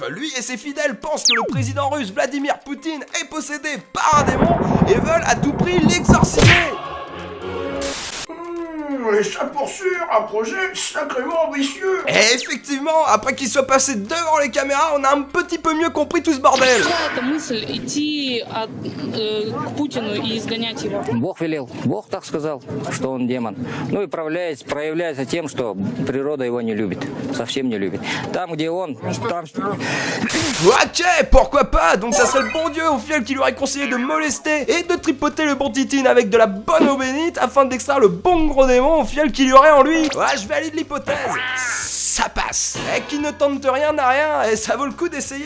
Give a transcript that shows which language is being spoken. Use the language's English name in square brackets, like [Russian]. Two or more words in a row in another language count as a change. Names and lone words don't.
[French] Lui et ses fidèles pensent que le président russe Vladimir Poutine est possédé par un démon et veulent à tout prix l'exorciser. Et ça poursuit un projet sacrément ambitieux. Et effectivement, après qu'il soit passé devant les caméras, on a un petit peu mieux compris tout ce bordel. [Russian] Эта мысль идти к Путину и изгонять его. Бог велел, Бог так сказал, что он демон. Ну и проявляется тем, что природа его не любит, совсем не любит. Там, где он, там... [French] Ok, pourquoi pas. Donc ça serait le bon Dieu au final qui lui aurait conseillé de molester et de tripoter le bon Titine avec de la bonne eau bénite afin d'extraire le bon gros démon au final qu'il y aurait en lui. Ouais, je valide l'hypothèse. Ça passe. Et qui ne tente rien n'a rien, et ça vaut le coup d'essayer.